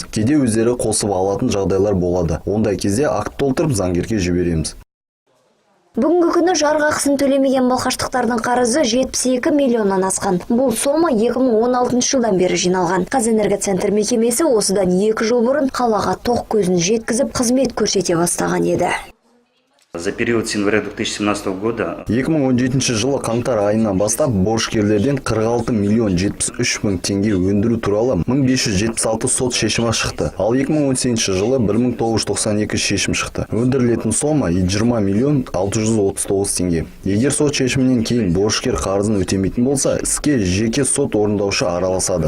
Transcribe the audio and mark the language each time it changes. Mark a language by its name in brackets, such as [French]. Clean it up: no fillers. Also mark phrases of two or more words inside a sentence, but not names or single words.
[Kazakh] Кейде өздері қосып алатын жағдайлар болады. Ондай кезде акт толтырып заңгерге жібереміз. Бүгінгі күні жарық ақысын төлемеген балқаштықтардың қарызы 72 миллионнан асқан. Бұл сома 2016 жылдан бері жиналған. Қазэнергоцентр мекемесі осыдан 2 жыл бұрын қалаға тоқ көзін жеткізіп қызмет көрсете бастаған еді. [Russian] За период с января 2017 года [Kazakh] 2017 жылы қаңтар айынан бастап борышкерлерден 46 миллион 73 мың теңге өндіру туралы 1576 сот шешімі шықты. Ал 2018 жылы 1992 шешім шықты. Өндірілетін сома 20 миллион 639 теңге. Егер сот шешімінен кейін борышкер қарызын өтемейтін болса, іске жеке сот орындаушы араласады.